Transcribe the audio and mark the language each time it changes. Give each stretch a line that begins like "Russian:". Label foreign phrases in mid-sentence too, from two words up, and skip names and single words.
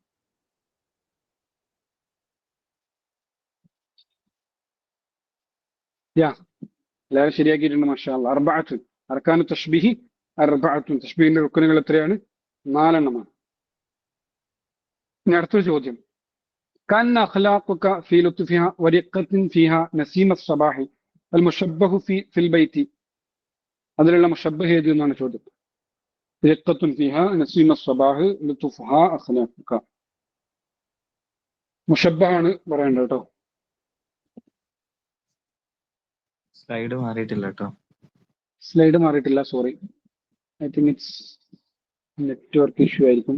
Malayalam: യാ, എല്ലാവരും ശരിയാക്കിയിട്ടുണ്ട്.
Arabic: ما شاء الله. أربعة، أركان التشبيه أربعة.
Malayalam: തശ്ബീഹിന്റെ റുക്നുകൾ എത്രയാണ്? 4 എണ്ണമാണ്. ഇനി അടുത്തൊരു ചോദ്യം.
Arabic: كأن أخلاقك في لطفها ورقة فيها نسيم الصباح المشبه في البيت.
Malayalam: അതിലുള്ള മുഷബ്ബഹ് ഏത് എന്നാണ് ചോദ്യം.
Arabic: رقة فيها نسيم الصباح لطفها أخلاقك.
Malayalam: മുഷബ്ബഹാണ് പറയേണ്ടത് കേട്ടോ. സ്ലൈഡ് മാറിയിട്ടില്ല കേട്ടോ. സ്ലൈഡ് മാറിയിട്ടില്ല, സോറി.
English: I think it's network issue ആയിരിക്കും.